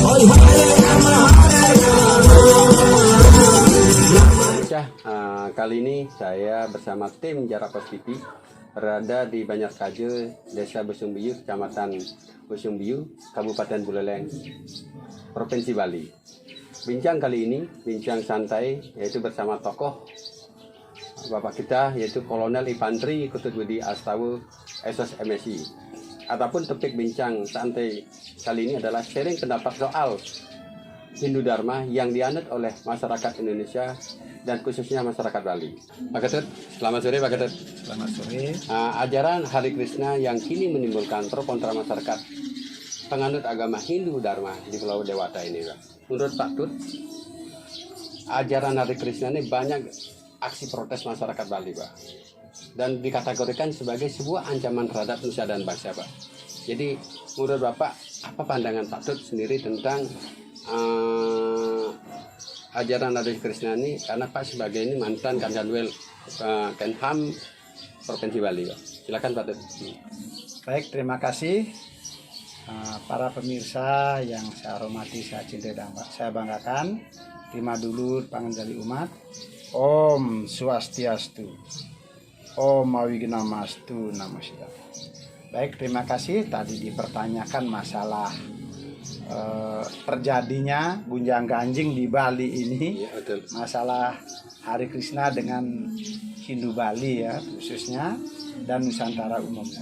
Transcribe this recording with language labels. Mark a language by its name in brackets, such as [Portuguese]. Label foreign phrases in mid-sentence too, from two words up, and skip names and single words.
[Indonesian] Kali ini saya bersama tim Jarapos TV berada di Banjarkaje, Desa Busungbiu, Kecamatan Busungbiu, Kabupaten Buleleng, Provinsi Bali. Bincang kali ini, bincang santai, yaitu bersama tokoh Bapak kita, yaitu Kolonel Infantri Ketut Budi Astawa, SOS MSI. Ataupun topik bincang santai kali ini adalah sharing pendapat soal Hindu Dharma yang dianut oleh masyarakat Indonesia dan khususnya masyarakat Bali. Pak Ketut, selamat sore Pak Ketut. Selamat sore. Ajaran Hari Krishna yang kini menimbulkan pro kontra masyarakat penganut agama Hindu Dharma di Pulau Dewata ini, Pak. Menurut Pak Tut, ajaran Hari Krishna ini banyak aksi protes masyarakat Bali, Pak. Dan dikategorikan sebagai sebuah ancaman terhadap nusa dan bangsa, Pak. Jadi, menurut Bapak, apa pandangan Pak Tut sendiri tentang ajaran Hari Krishna ini, karena Pak sebagai ini mantan Kanwil Kenham Provinsi Bali, Pak. Silakan Pak Tut. Baik, terima kasih para pemirsa yang saya hormati, saya cintai dan saya banggakan. Terima dulu panganjali umat. [Sanskrit] Om Swastiastu. Om Awignamastu Namaste. [Indonesian] Baik, terima kasih. Tadi dipertanyakan masalah terjadinya gunjang-ganjing di Bali ini, ya, betul. Masalah Hari Krishna dengan Hindu Bali ya khususnya dan Nusantara umumnya.